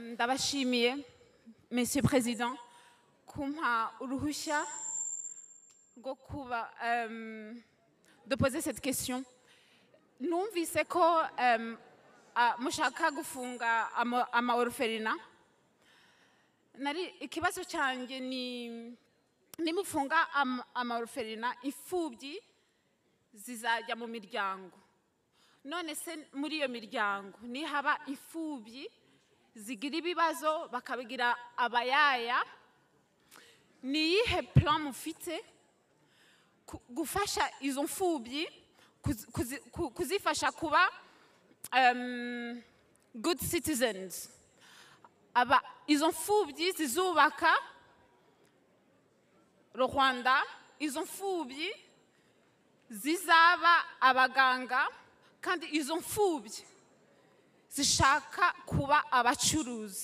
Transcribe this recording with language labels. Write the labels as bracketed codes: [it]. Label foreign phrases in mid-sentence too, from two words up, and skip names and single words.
[rw] Ndabashimiye, [fr] Monsieur le Président, [rw] kumpa uruhushya rwo kuba [fr] de poser cette question. [rw] Numvise ko mushaka gufunga ama-orphelinat. Ikibazo cyanjye ni nimufunga ama-orphelinat, imfubyi zizajya mu miryango. None se muri iyo miryango ni haba imfubyi zigira ibibazo bakabigira abayaya, ni iyihe plan mufite gufasha izo mfubyi kuzifasha kuba [en] good citizens? [rw] Izo mfubyi zizubaka Rwanda, izo mfubyi zizaba abaganga, kandi izo mfubyi zishaka kuba abacuruzi.